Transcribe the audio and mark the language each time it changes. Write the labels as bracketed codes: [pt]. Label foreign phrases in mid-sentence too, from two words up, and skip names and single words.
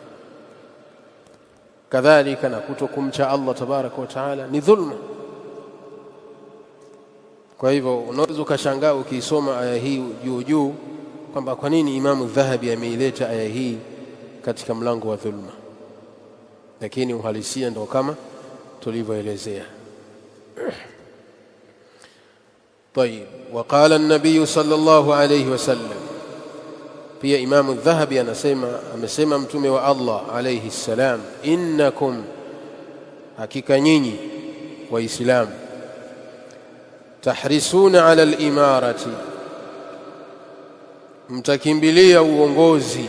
[sw] Kadhalika na kutokumcha Allah [ar] تبارك وتعالى [sw] ni dhulma. Kwa hivyo unaweza ukashangaa ukisoma aya hii juu juu kwamba kwa nini Imamu Dhahabi ameileta aya hii katika mlango wa dhulma, lakini uhalisia ndio kama tulivyoelezea. [ar] طيب, وقال النبي صلى الله عليه وسلم, [sw] pia Imamu Dhahabi amesema mtume wa Allah [ar] عليه السلام, [sw] innakum, hakika nyinyi waislamu, [ar] تحرصون على الإمارة, [sw] mtakimbilia uongozi.